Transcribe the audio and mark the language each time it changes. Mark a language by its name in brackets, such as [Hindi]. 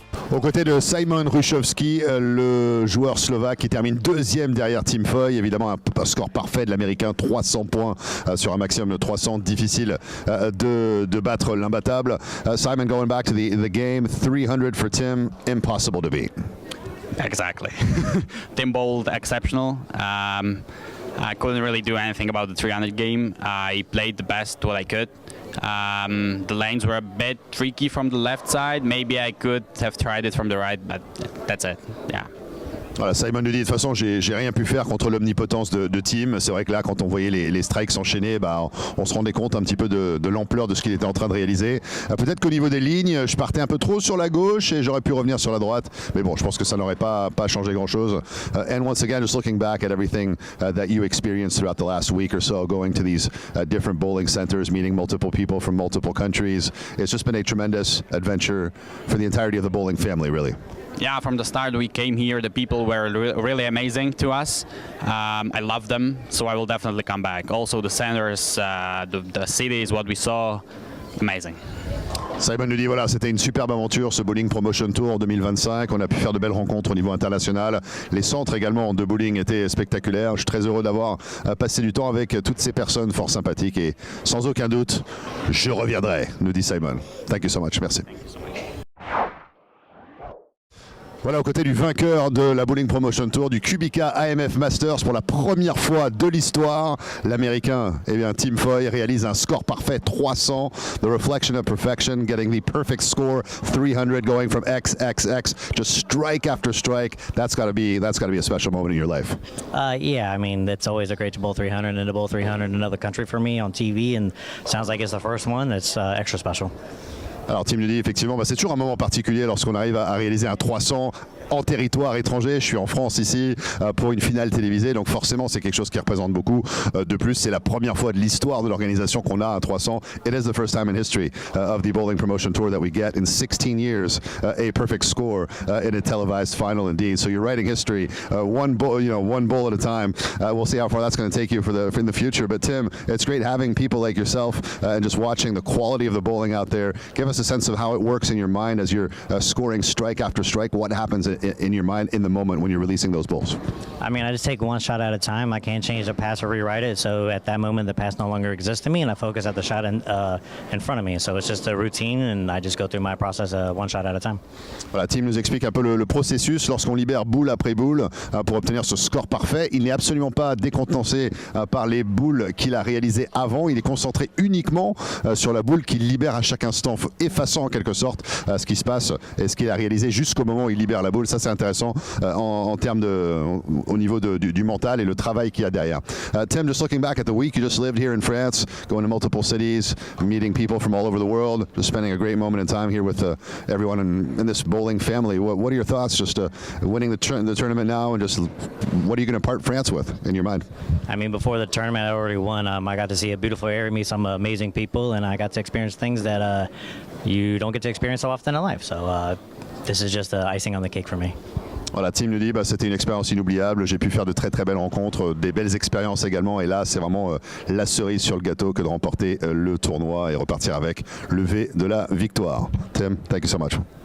[French] Aux côtés de Simon Rusowski, le joueur slovaque qui termine 2e derrière Tim Foy. Évidemment, un score parfait de l'Américain, 300 points sur un maximum de 300. Difficile de battre l'imbattable. [English] Simon, going back to the game, 300 for Tim, impossible to beat. Exactly. Tim bowled exceptional. I couldn't really do anything about the 300 game. I played the best what I could. The lanes were a bit tricky from the left side. Maybe I could have tried it from the right, but that's it. Yeah. [French] Voilà, Simon nous dit de toute façon j'ai rien pu faire contre l'omnipotence de Tim. C'est vrai que là quand on voyait les strikes s'enchaîner, on se rendait compte un petit peu de l'ampleur de ce qu'il était en train de réaliser. Peut-être qu'au niveau des lignes, je partais un peu trop sur la gauche et j'aurais pu revenir sur la droite. Mais bon, je pense que ça n'aurait pas changé grand chose. [English] And once again, just looking back at everything that you experienced throughout the last week or so, going to these different bowling centers, meeting multiple people from multiple countries, it's just been a tremendous adventure for the entirety of the bowling family, really. Yeah, from the start we came here, the people were really amazing to us. I love them, so I will definitely come back. Also the centers, the city is what we saw, amazing. [French] Simon nous dit voilà, c'était une superbe aventure ce Bowling Promotion Tour 2025. On a pu faire de belles rencontres au niveau international. Les centres également de bowling étaient spectaculaires. Je suis très heureux d'avoir passé du temps avec toutes ces personnes fort sympathiques et sans aucun doute, je reviendrai, nous dit Simon. Thank you so much. Merci. Voilà, aux côtés du vainqueur de la Bowling Promotion Tour, du Kubica AMF Masters pour la première fois de l'histoire, l'Américain, Tim Foy réalise un score parfait 300, the reflection of perfection, getting the perfect score 300, going from XXX, just strike after strike. [English] That's got to be a special moment in your life. Yeah, I mean, it's always a great to bowl 300 and to bowl 300 in another country for me on TV, and sounds like it's the first one. It's extra special. [French] Alors Tim nous dit effectivement, c'est toujours un moment particulier lorsqu'on arrive à réaliser un 300 en territoire étranger. Je suis en France ici pour une finale télévisée, donc forcément c'est quelque chose qui représente beaucoup. De plus, c'est la première fois de l'histoire de l'organisation qu'on a un 300. [English] It is the first time in history of the Bowling Promotion Tour that we get in 16 years a perfect score in a televised final indeed. So you're writing history one bowl at a time. We'll see how far that's going to take you in the future. But Tim, it's great having people like yourself and just watching the quality of the bowling out there. Give us a sense of how it works in your mind as you're scoring strike after strike. What happens in your mind in the moment when you're releasing those bowls? I mean, I just take one shot at a time. I can't change the pass or rewrite it. So at that moment, the pass no longer exists to me, and I focus at the shot in front of me. So it's just a routine, and I just go through my process one shot at a time. [French] Voilà, Tim nous explique un peu le processus lorsqu'on libère boule après boule pour obtenir ce score parfait. Il n'est absolument pas décontenancé par les boules qu'il a réalisées avant. Il est concentré uniquement sur la boule qu'il libère à chaque instant, effaçant en quelque sorte ce qui se passe et ce qu'il a réalisé jusqu'au moment où il libère la boule. Ça c'est intéressant en termes au niveau du mental et le travail qu'il y a derrière. [English] Tim, just looking back at the week you just lived here in France, going to multiple cities, meeting people from all over the world, just spending a great moment in time here with everyone in this bowling family. What are your thoughts just winning the tournament now, and just what are you going to part France with in your mind? I mean, before the tournament I already won. I got to see a beautiful area, meet some amazing people, and I got to experience things that you don't get to experience so often in life. So this is just the icing on the cake for me. [French] Voilà, Tim nous dit c'était une expérience inoubliable, j'ai pu faire de très très belles rencontres, des belles expériences également, et là c'est vraiment la cerise sur le gâteau que de remporter le tournoi et repartir avec le V de la victoire. Tim, thank you so much.